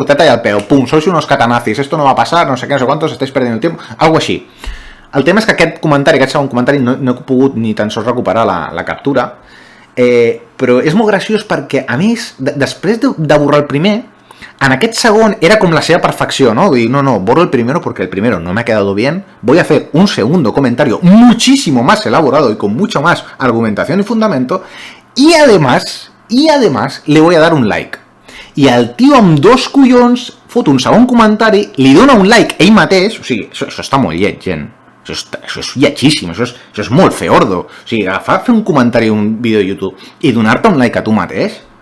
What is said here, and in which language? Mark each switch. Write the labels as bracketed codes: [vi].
[ca] Curteta i al peu, [es] pum, sois unos catanazis, esto no va a pasar, [ca] no sé què, [es] no sé quantos, estáis perdiendo el tiempo, [ca] algo així. El tema és que aquest segon comentari, no he pogut ni tan sols recuperar la captura, però és molt graciós perquè, a més, després de borrar el primer, en aquest segon era com la seva perfecció, ¿no? Dic, [es] no, borro el primero porque el primero no me ha quedado bien, voy a hacer un segundo comentario muchísimo más elaborado y con mucho más argumentación y fundamento, y además le voy a dar un like. [ca] I el tio amb 2 collons fot un segon comentari, li dona un like ell mateix, o sigui, això està molt lleig, gent. Això és lletgíssim, això és molt feordo. O sigui, agafar, fer un comentari a un vídeo de YouTube i donar-te un like a tu mateix?